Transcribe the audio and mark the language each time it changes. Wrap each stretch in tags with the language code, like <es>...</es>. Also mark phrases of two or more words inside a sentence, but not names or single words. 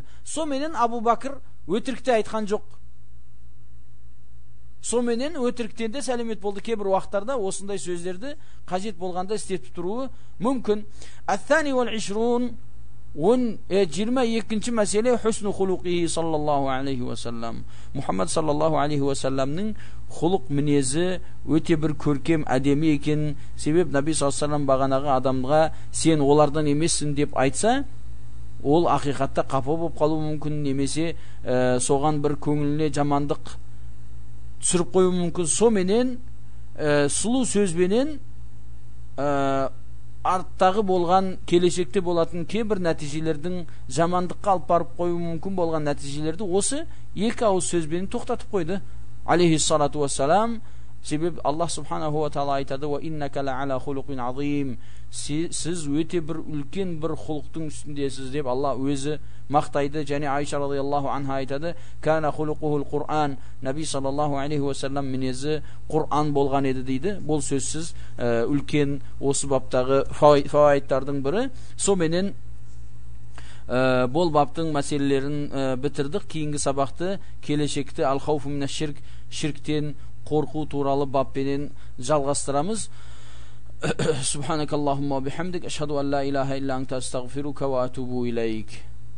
<kk>Соменен Абу Бакр өтірікте айтқан жоқ. Соменен өтіріктен де сәлемет болды. Кейбір уақыттарда осындай сөздерді қажет болғанда істеп тұруы мүмкін.</kk> <ar>Ат-тани вал 22-ші мәселе حسن خلقه صلى الله عليه وسلم.</ar> <kk>Мұхаммад</kk> <ar>صلى الله عليه وسلم</ar> <kk>хулуқ мінезі өте бір көркем, әдемі екен. Себеп</kk> <ar>النبي صلى الله عليه وسلم</ar> <kk>бағанағы адамға сен олардан емессің деп айтса, ол ақиқатта қапа болып қалуы мүмкін, немесе соған бір көңіліне жамандық түсіріп қою мүмкін. Соменен сұлу сөзбенен арттағы болған, келешекте болатын кейбір нәтижелердің жамандыққа алып барып қою мүмкін болған нәтижелерді осы екі ауыз сөзбен тоқтатып қойды</kk> <ar>عليه الصلاة والسلام.</ar> <kk>Себеп</kk> <ar>الله سبحانه وتعالى</ar> <kk>айтады:</kk> <ar>"وإنك لعلى خلق عظيم",</ar> <kk>сіз өте бір үлкен бір хулуқтың үстіндесіз деп Алла өзі мақтайды. Және</kk> <ar>عائشة رضي الله عنها</ar> <kk>айтады:</kk> <ar>"كان خلقه القرآن", النبي صلى الله عليه وسلم</ar> <kk>мінезі Құр'ан болған еді дейді. Бұл сөзсіз үлкен осы баптағы фавайдтардың бірі. Соменен бұл баптың мәселелерін бітірдік. Кейінгі сабақты келешекте</kk> <ar>الخوف من الشرك,</ar> <kk>ширктен қорқу туралы баппенен жалғастырамыз.</kk> <ar>سبحانك اللهم وبحمدك أشهد أن لا إله إلا أنت أستغفرك وأتوب إليك.</ar>